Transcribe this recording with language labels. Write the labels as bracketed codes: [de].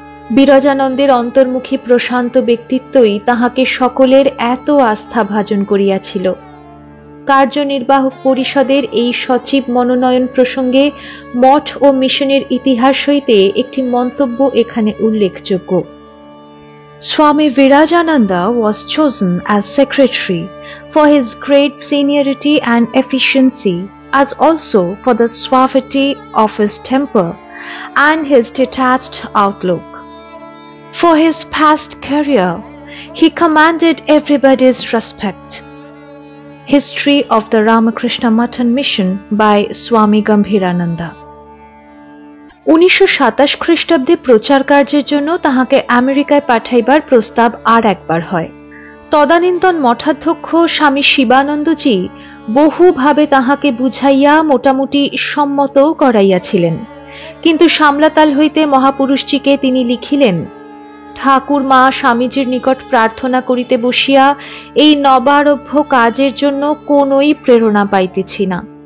[bn] বিরজানন্দের অন্তর্মুখী প্রশান্ত ব্যক্তিত্বই তাহাকে সকলের এত আস্থা ভাজন করিয়াছিল। কার্যনির্বাহক পরিষদের এই সচিব মনোনয়ন প্রসঙ্গে মঠ ও মিশনের ইতিহাস হইতে একটি মন্তব্য এখানে উল্লেখযোগ্য। [en] Swami Virajananda was chosen as secretary for his great seniority and efficiency, as also for the suavity of his temper and his detached outlook. For his past career, he commanded everybody's respect. History of the Ramakrishna Matan Mission by Swami Gambhirananda। [bn] 1927 খ্রিস্টাব্দে প্রচার কার্যের জন্য তাহাকে আমেরিকায় পাঠাইবার প্রস্তাব আর একবার হয়। তদানীন্তন মঠাধ্যক্ষ স্বামী শিবানন্দজি বহুভাবে তাহাকে বুঝাইয়া মোটামুটি সম্মতও করাইয়াছিলেন, কিন্তু সামলাতাল হইতে মহাপুরুষজিকে তিনি লিখিলেন, ঠাকুর মা স্বামীজির নিকট প্রার্থনা করিতে বসিয়া এই নবারভ্য কাজের জন্য কোনই প্রেরণা পাইতেছি না।